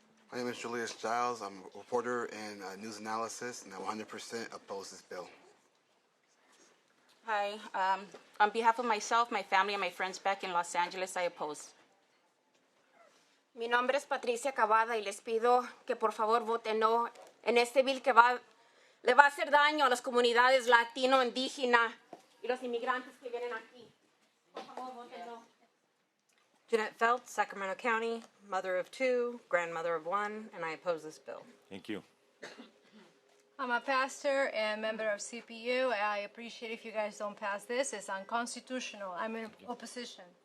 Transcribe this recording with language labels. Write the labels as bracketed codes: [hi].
[en] My name is Julius Giles. I'm a reporter in news analysis, and I 100% oppose this bill. Hi. On behalf of myself, my family, and my friends back in Los Angeles, I oppose. [es] Mi nombre es Patricia Cavada y les pido que por favor voten no en este bill que le va a hacer daño a las comunidades latino, indígena y los inmigrantes que vienen aquí. Por favor, voten no. [en] Jeanette Felt, Sacramento County, mother of 2, grandmother of 1, and I oppose this bill. Thank you. I'm a pastor and member of CPU. I appreciate if you guys don't pass this. It's unconstitutional. I'm in opposition.